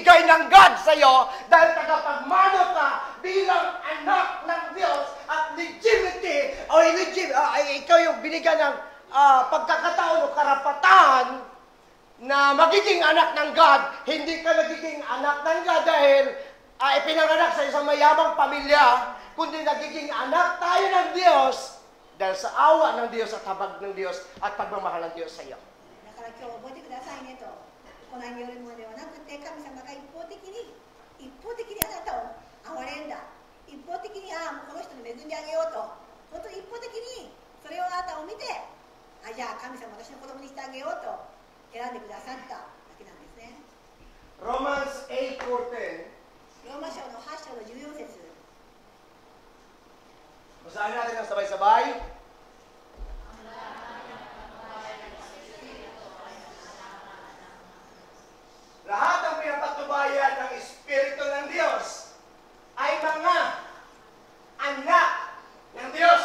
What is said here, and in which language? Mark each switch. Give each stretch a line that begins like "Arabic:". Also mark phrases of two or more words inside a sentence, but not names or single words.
Filipino: ng God sa iyo dahil tagapagmano ka bilang anak ng Diyos at ikaw yung binigyan ng pagkakataon o karapatan na magiging anak ng God. Hindi ka nagiging anak ng God dahil ipinanganak sa isang mayamang pamilya, kundi nagiging anak tayo ng Diyos dahil sa awa ng Diyos at habag ng Diyos at pagmamahal ng Diyos sa iyo.
Japanese: だから今日覚えてくださいねと、行いによるものではなくて、神様が一方的にあなたを憐れんだ、一方的にもうこの人に恵んであげようと、本当に一方的にそれをあなたを見て、じゃあ神様私の子供にしてあげようと選んでくださっただけなんですね。
Filipino: Romans 8:14.
Japanese: ローマ書の8章の14節。
Filipino: Basahin natin ang sabay-sabay. Lahat ng pinapatubayan ng Espiritu ng Diyos ay mga anak ng Diyos.